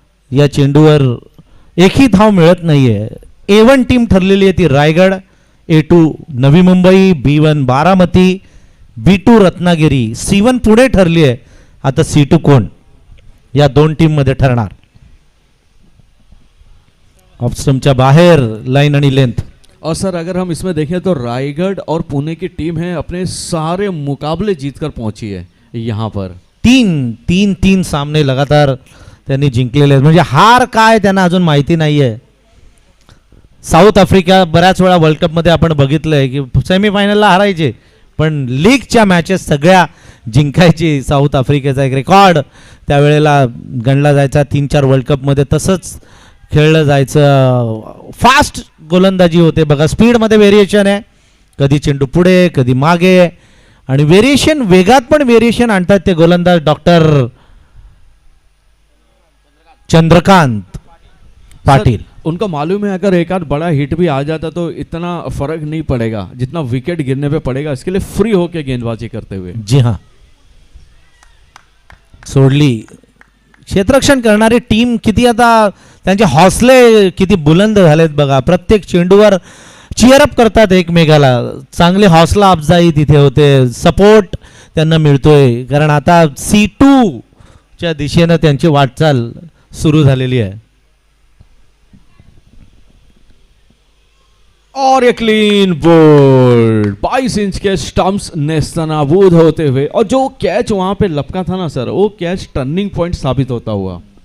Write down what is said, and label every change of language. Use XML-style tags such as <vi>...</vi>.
<mr>या चेंडूवर एकही धाव मिळत नाहीये. A1 टीम ठरलेली आहे ती Raigad, A2 Navi Mumbai, B1 Baramati, B2 Ratnagiri, C1 Pune ठरली आहे. आता C2 कोण या 2 टीम मध्ये ठरणार. ऑफस्टमच्या बाहेर लाईन आणि लेंथ.</mr> <hi>और सर अगर हम इसमें देखें तो रायगढ़ और पुणे की टीम है अपने सारे मुकाबले जीतकर पहुंची है यहाँ पर.</hi> <mr>तीन सामने लगातार त्यांनी जिंकलेले आहेत. म्हणजे हार काय त्यांना अजून माहिती नाहीये. साऊथ आफ्रिका बऱ्याच वेळा वर्ल्ड कपमध्ये आपण बघितलंय की सेमीफायनलला हारायचे, पण लीगच्या मॅचेस सगळ्या जिंकायची. साऊथ आफ्रिकेचा एक रेकॉर्ड त्यावेळेला गणला जायचा 3-4 वर्ल्ड कपमध्ये. तसंच खेळलं जायचं. फास्ट गोलंदाजी होते बघा. स्पीडमध्ये व्हेरिएशन आहे, कधी चेंडू पुढे कधी मागे, आणि व्हेरिएशन वेगात पण व्हेरिएशन आणतात ते गोलंदाज डॉक्टर चंद्रकांत पाटिल.</mr> <hi>उनको मालूम है अगर एक आध बड़ा हिट भी आ जाता तो इतना फर्क नहीं पड़ेगा जितना विकेट गिरने पे पड़ेगा. इसके लिए फ्री होके गेंदबाजी करते हुए. जी हां,</hi> <mr>सोडली. क्षेत्ररक्षण करणारी टीम किती आता त्यांचे हौसले किती बुलंद झालेत बघा. प्रत्येक चेंडूवर चिअरअप करतात एकमेकाला. चांगले हौसला अफजाई तिथे होते. सपोर्ट त्यांना मिळतोय, कारण आता C2 च्या दिशेनं त्यांची वाटचाल सुरू झालेली आहे.</mr> <hi>और एक क्लीन बोल्ड 22 इंच के स्टंप्स नेस्तनाबूद होते हुए, और जो कैच वहां पे लपका था ना सर, वो कैच टर्निंग पॉइंट साबित होता हुआ.</hi>